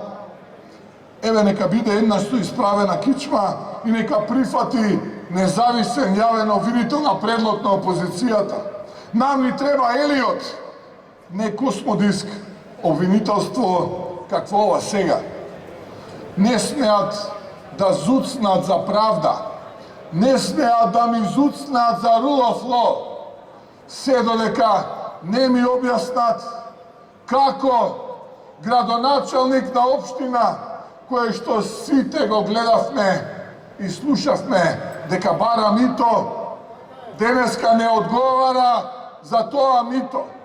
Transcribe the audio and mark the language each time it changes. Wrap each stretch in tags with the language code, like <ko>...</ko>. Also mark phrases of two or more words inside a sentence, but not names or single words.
<mk>Еве нека биде еднаш исправена кичма и нека прифати независен јавен обвинител на предлог на опозицијата. Нам ни треба Елиот, не Космодиск, обвинителство какво ова сега. Не смеат да зуцнат за правда, не смеат да ми зуцнат за</mk> <en>rule of law,</en> <mk>се додека не ми објаснат како градоначалник на општина кој што сите го гледавме и слушавме дека бара мито, денеска не одговара за тоа мито.</mk>